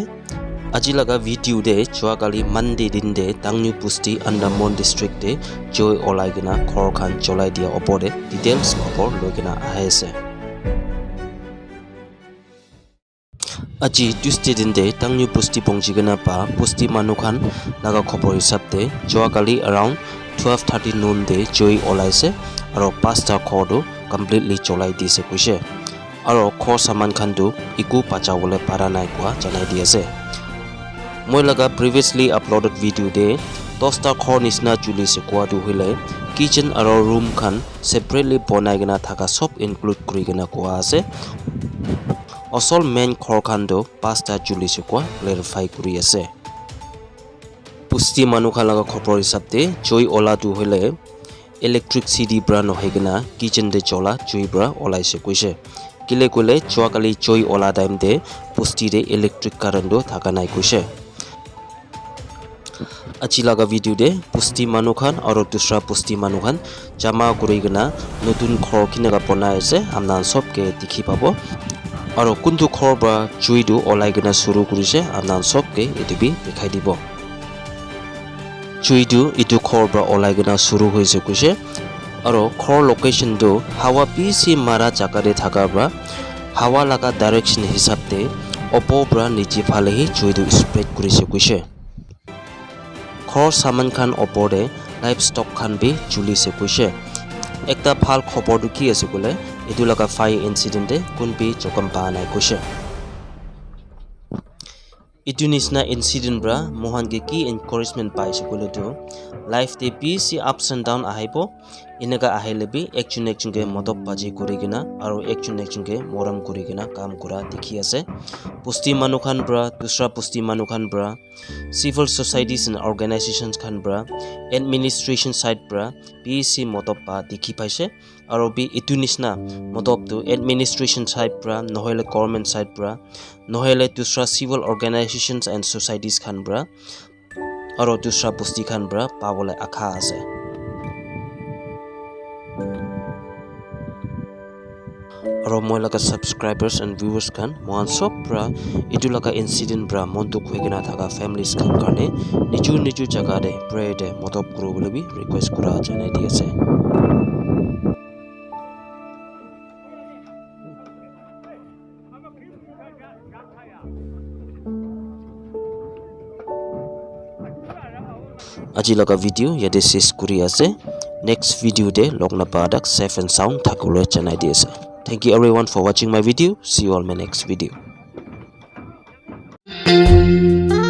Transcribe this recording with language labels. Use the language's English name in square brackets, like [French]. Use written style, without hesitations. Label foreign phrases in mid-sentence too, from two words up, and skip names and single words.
[Naga Pidgin] Aji laga video de chua kali Monday din de Tangnyu Pusti Andamon district de joy olai gina khor khan cholai dia opor de details khobor loi gina ahe ase. Aji Tuesday din de Tangnyu Pusti pongji gina pa Pusti manu khan laga khobor hisab de chua kali around 12:30 noon de joy olai se aro pasta khor do completely cholai di se kuise aro khor saman khan du iku pacha wole para nai kwa janai di ase. Moi laga [English] previously uploaded video [Naga Pidgin] de tosta khor nisna chuli se kwa du hile kitchen aro room khan separately bonai gina thaka sob include kuri gina kwa ase. Osol main khor khan do pasta chuli se kwa clarify kuri ase. Pusti manu khan laga khobor hisab de joy ola du hile electricity bra no hegina kitchen de chola joy bra olai se kuise kile kule chua kali joy ola time de pusti de [English] electric current [Naga Pidgin] do thaka nai kuise. Achi laga video de pusti manu khan aro dusra pusti manu khan jama kuri gina notun khor kine ga bonai ase amnan sob ke dikhi pabo aro kundu khor bra joy do olai gina suru kurise amnan sob ke etubi dekhai dibo. Chuidu itu khor bra olai gina suru hoise kuise aro khor location do hawa pisi mara jaka de thaka bra hawa laga direction hisab de opo bra niche phale hi chuidu spread kurise kuise. Khor saman khan opor de livestock khan bi chuli se kuise. Ekta phal khobor du ki ase kule etu laga fire incident de kunbi chokam pa nai kuise. Itu nisna incident bra mohan ke ki encouragement pai sikule tu life de busy [English] ups and down [Naga Pidgin] ahaibo inaga ahile bi action ke modop baji kurigina aro action ke moram kurigina kam kura dikhi ase. Pusti manu khan bra dusra pusti manu khan bra [English] civil societies and organizations [Naga Pidgin] khan bra [English] administration side [Naga Pidgin] bra busy modop pa dikhi paise aro bi itu nisna modop tu [English] administration side [Naga Pidgin] bra nohile [English] government side [Naga Pidgin] bra nohile dusra [English] civil organizations and societies [Naga Pidgin] khan bra aro dusra pusti khan bra pawole akha ase. Aro moi laga [English] subscribers and viewers [Naga Pidgin] khan mohan sob bra itu laga incident bra montuk hoigina thaka families khan karne niju jaga de pray de modop kuro bole bi request kura janai di ase. Aji laga video yade ses kuri ase. Next video de logna padak [English] safe and sound [Naga Pidgin] thakule janai di ase. [English] Thank you everyone for watching my video. See you all in my next video.